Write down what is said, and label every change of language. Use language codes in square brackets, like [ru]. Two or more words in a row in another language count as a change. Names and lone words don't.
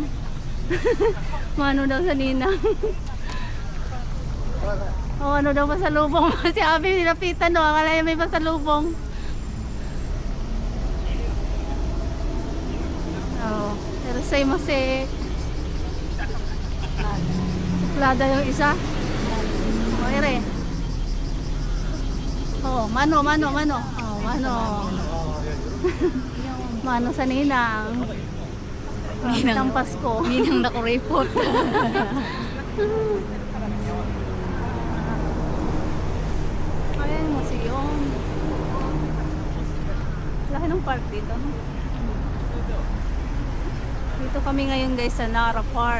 [tl] Mano daw sa ninang. O ano daw pasalubong. Si Abi nilapitan daw. Akala niya may pasalubong. Oo. Pero say mase. Suplada yung isa. O ere. Oh, mano. Oh, mano. Mano sa ninang. Ninang Pasko. Ninang nakureport. Ayan yung museum. Laki ng park dito. No? Dito kami ngayon guys sa Nara Park.